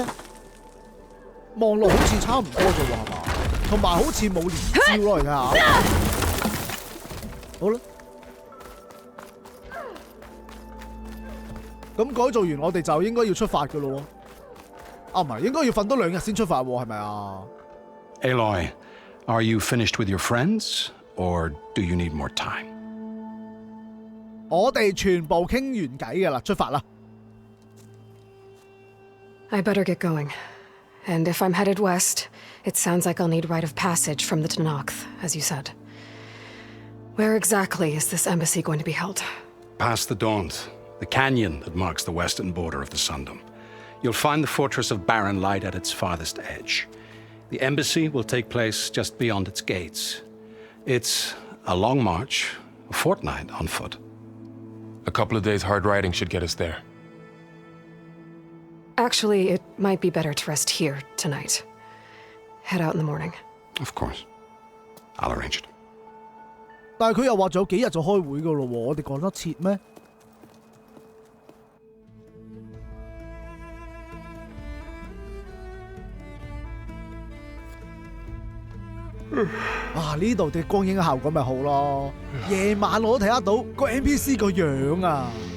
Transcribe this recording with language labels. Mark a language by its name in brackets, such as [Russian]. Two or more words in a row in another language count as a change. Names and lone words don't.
[Cantonese] 望落好似差唔多啫喎，係嘛？同埋好似冇連招咯，你睇下。好啦， 咁改造完我哋就應該要出發㗎咯喎。啊，唔係，應該要瞓多2日先出發喎，係咪啊？ [English] Aloy, are you finished with your friends, or do you need more time? [Cantonese] 我哋全部傾完偈㗎啦，出發啦。 [English] I better get going. And if I'm headed west, it sounds like I'll need rite of passage from the Tenakth, as you said. Where exactly is this embassy going to be held? Past the Daunt, the canyon that marks the western border of the Sundom. You'll find the fortress of Barren Light at its farthest edge. The embassy will take place just beyond its gates. It's a long march, a fortnight on foot. A couple of days hard riding should get us there. Actually, it might be better to rest here tonight. Head out in the morning. Of course. I'll arrange it. [Cantonese] 但係佢又話仲有幾日就開會㗎咯喎，我哋趕得切咩？啊！呢度嘅光影效果咪好咯，夜晚我都睇得到個 NPC 個樣啊！